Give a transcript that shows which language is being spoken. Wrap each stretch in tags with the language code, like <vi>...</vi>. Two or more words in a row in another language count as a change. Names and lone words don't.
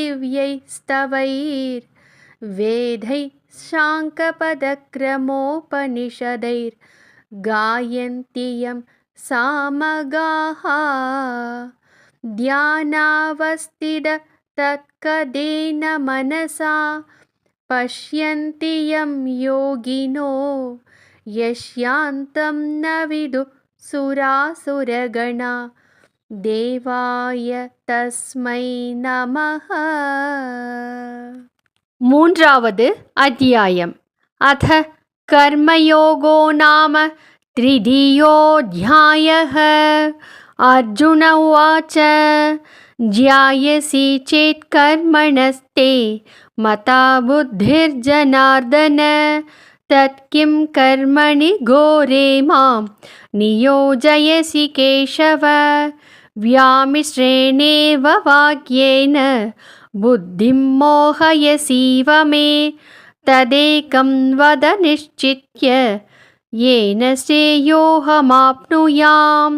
<sa>दिव्यैस्तवैर्वेदैः शाङ्कपदक्रमोपनिषदैर्गायन्ति यं सामगाः ध्यानावस्थिततत्कदेन मनसा पश्यन्ति यं योगिनो यस्यान्तं न विदुः सुरासुरगणा देवाय तस्मै நமः.</sa> <ta>மூன்றாவது அத்தியாயம்.</ta> <sa>अथ कर्मयोगो नाम तृतीयोऽध्यायः. अर्जुन उवाच ध्यायसि चेत् कर्मणस्ते मता बुद्धिर्जनार्दन तत् किं कर्मणि घोरे मां नियोजयसि केशव व्यामिश्रेणेव वाक्येन बुद्धिं मोहयसीव मे तदेकं वद निश्चित्य येन श्रेयोऽहमाप्नुयाम्.</sa>